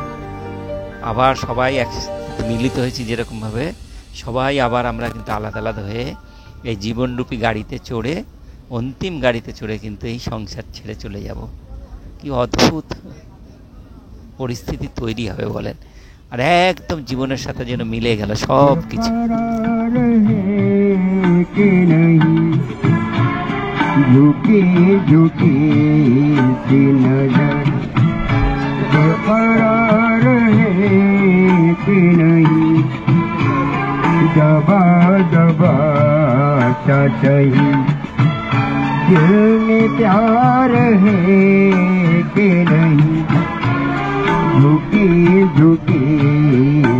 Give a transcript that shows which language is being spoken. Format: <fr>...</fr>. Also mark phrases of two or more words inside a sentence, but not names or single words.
<bn>আবার সবাই একসাথে মিলিত হয়েছি যেরকমভাবে, সবাই আবার আমরা কিন্তু আলাদা আলাদা হয়ে এই জীবনরূপী গাড়িতে চড়ে, অন্তিম গাড়িতে চড়ে কিন্তু এই সংসার ছেড়ে চলে যাব। কি অদ্ভুত পরিস্থিতি তৈরি হবে বলেন। আর একদম জীবনের সাথে যেন মিলে গেল সব কিছু।</bn> <hi>झुके झुके से नजर बेकरार है कि नहीं, दबा दबा सा सही दिल में प्यार है कि नहीं, झुके झुके</hi>